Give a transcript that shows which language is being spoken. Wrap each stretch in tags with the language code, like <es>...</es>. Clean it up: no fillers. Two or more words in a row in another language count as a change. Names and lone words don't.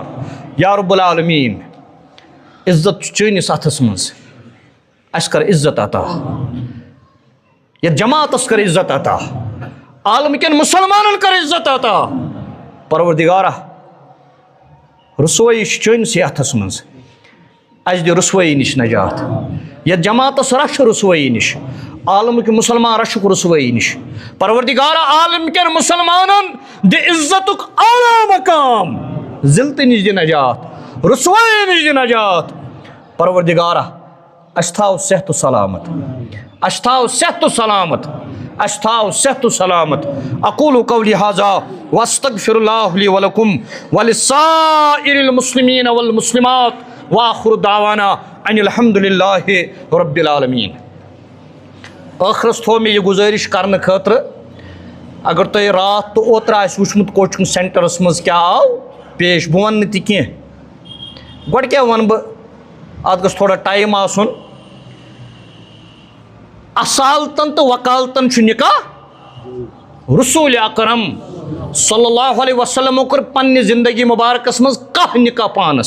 <ar>یا رب العالمین</ar> <ks>عزت چٲنِس اَتھس منٛز اَسہِ کر عزت عطا یتھ جماعتس کر عزت عطا عالم کٮ۪ن مُسلمانن کر عزت عطا. پروردگارہ رسوٲیی چھِ چٲنِسٕے اَتھس منٛز اَسہِ دِ رسوٲیی نِش نجات. یتھ جماعتس رچھ رسوٲیی نِش عالم کے مسلمان رچھُکھ رسوٲیی نِش. پروردگارہ عالم کٮ۪ن مُسلمانن دِ عزتُک اعلیٰ مقام ذلتہٕ نِش دِ نجات رسوٲیی نِش دِ نجات. پروردگارہ اَسہِ تھاو صحت و سلامت اَسہِ تھاو صحت و سلامت اَسہِ تھاو صحت و سلامت.</ks> <ar>اقول قولی ھذا واستغفر اللہ لی ولکم ولسائر المسلمین والمسلمات وآخر دعوانا ان الحمد للہ رب العالمین.</ar> <ks>ٲخرس تھوٚو مےٚ یہِ گُزٲرِش کرنہٕ خٲطرٕ اگر تۄہہِ راتھ تہٕ اوترٕ آسہِ وٕچھمُت کوچِنٛگ سینٹرس منٛز کیٛاہ آو پیش بہٕ وَنہٕ نہٕ تہِ کینٛہہ. گۄڈٕ کیٛاہ وَنہٕ بہٕ اَتھ گٔژھ تھوڑا ٹایم آسُن. اصالتن تہٕ وکالتن چھُ نکاح رسول اکرم</ks> <ar>صلی اللہ علیہ وسلمو</ar> <ks>کٔر پننہِ زندگی مبارکس منٛز کاہ نکاح پانس.</ks>